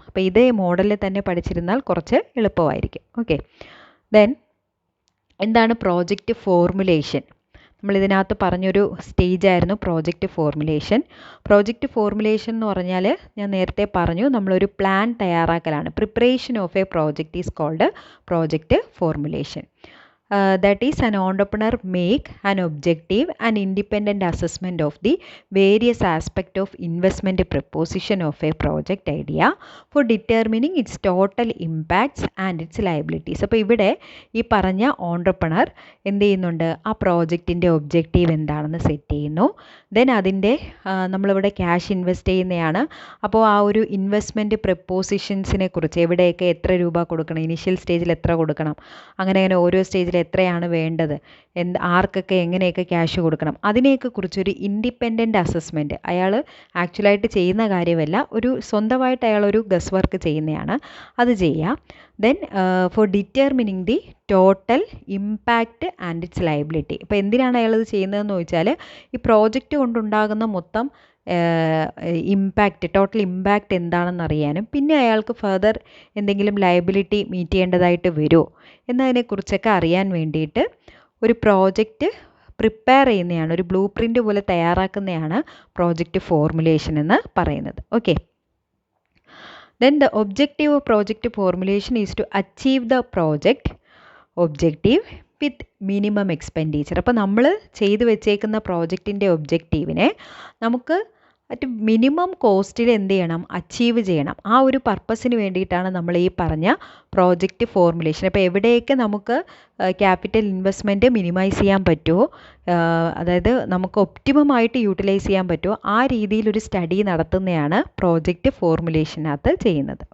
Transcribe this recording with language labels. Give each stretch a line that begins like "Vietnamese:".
Malayalam: അപ്പോൾ ഇതേ മോഡലിൽ തന്നെ പഠിച്ചിരുന്നാൽ കുറച്ച് എളുപ്പമായിരിക്കും. ഓക്കെ, ദെൻ എന്താണ് പ്രോജക്റ്റ് ഫോർമുലേഷൻ? നമ്മളിതിനകത്ത് പറഞ്ഞൊരു സ്റ്റേജായിരുന്നു പ്രോജക്റ്റ് ഫോർമുലേഷൻ. പ്രോജക്റ്റ് ഫോർമുലേഷൻ എന്ന് പറഞ്ഞാൽ ഞാൻ നേരത്തെ പറഞ്ഞു, നമ്മളൊരു plan തയ്യാറാക്കലാണ്.
English: Preparation of a project is called project formulation. That is, an entrepreneur make an objective and independent assessment of the various aspects of investment proposition of a project idea for determining its total impacts and its liabilities.
Malayalam: അപ്പോൾ ഇവിടെ ഈ പറഞ്ഞ entrepreneur എന്ത് ചെയ്യുന്നുണ്ട്? ആ പ്രോജക്റ്റിൻ്റെ objective എന്താണെന്ന് set ചെയ്യുന്നു. Then അതിൻ്റെ നമ്മളിവിടെ ക്യാഷ് ഇൻവെസ്റ്റ് ചെയ്യുന്നതാണ്. അപ്പോൾ ആ ഒരു ഇൻവെസ്റ്റ്മെൻറ്റ് പ്രപ്പോസിഷൻസിനെ കുറിച്ച് എവിടെയൊക്കെ എത്ര രൂപ കൊടുക്കണം, ഇനിഷ്യൽ സ്റ്റേജിൽ എത്ര കൊടുക്കണം, അങ്ങനെ ഓരോ സ്റ്റേജിൽ എത്രയാണ് വേണ്ടത്, ആർക്കൊക്കെ എങ്ങനെയൊക്കെ ക്യാഷ് കൊടുക്കണം, അതിനെയൊക്കെ കുറിച്ചൊരു ഇൻഡിപെൻഡൻറ്റ് അസസ്മെൻറ്റ്. അയാൾ ആക്ച്വലായിട്ട് ചെയ്യുന്ന കാര്യമല്ല, ഒരു സ്വന്തമായിട്ട് അയാളൊരു ഗസ് വർക്ക് ചെയ്യുന്നതാണ്, അത് ചെയ്യുക.
English: Then for determining the total impact and its liability.
Malayalam: ഇപ്പോൾ എന്തിനാണ് അയാളത് ചെയ്യുന്നതെന്ന് ചോദിച്ചാൽ ഈ പ്രോജക്റ്റ് കൊണ്ടുണ്ടാകുന്ന മൊത്തം ഇമ്പാക്റ്റ്, ടോട്ടൽ ഇമ്പാക്റ്റ് എന്താണെന്ന് അറിയാനും, പിന്നെ അയാൾക്ക് ഫർദർ എന്തെങ്കിലും ലയബിലിറ്റി മീറ്റ് ചെയ്യേണ്ടതായിട്ട് വരുമോ എന്നതിനെക്കുറിച്ചൊക്കെ അറിയാൻ വേണ്ടിയിട്ട് ഒരു പ്രോജക്റ്റ് പ്രിപ്പയർ ചെയ്യുന്നതാണ്, ഒരു ബ്ലൂ പ്രിൻ്റ് പോലെ തയ്യാറാക്കുന്നതാണ് പ്രോജക്റ്റ് ഫോർമുലേഷൻ എന്ന് പറയുന്നത്.
English: Okay, then the objective of project formulation is to achieve the project objective with minimum expenditure.
Malayalam: അപ്പോൾ നമ്മൾ ചെയ്തു വെച്ചേക്കുന്ന പ്രോജക്റ്റിൻ്റെ ഒബ്ജക്റ്റീവിനെ നമുക്ക് അറ്റ് മിനിമം കോസ്റ്റിൽ എന്ത് ചെയ്യണം? അച്ചീവ് ചെയ്യണം. ആ ഒരു പർപ്പസിന് വേണ്ടിയിട്ടാണ് നമ്മൾ ഈ പറഞ്ഞ പ്രോജക്റ്റ് ഫോർമുലേഷൻ. അപ്പോൾ എവിടെയൊക്കെ നമുക്ക് ക്യാപിറ്റൽ ഇൻവെസ്റ്റ്മെൻറ്റ് മിനിമൈസ് ചെയ്യാൻ പറ്റുമോ, അതായത് നമുക്ക് ഒപ്റ്റിമമായിട്ട് യൂട്ടിലൈസ് ചെയ്യാൻ പറ്റുമോ, ആ രീതിയിലൊരു സ്റ്റഡി നടത്തുന്നതാണ് പ്രോജക്റ്റ് ഫോർമുലേഷനകത്ത് ചെയ്യുന്നത്.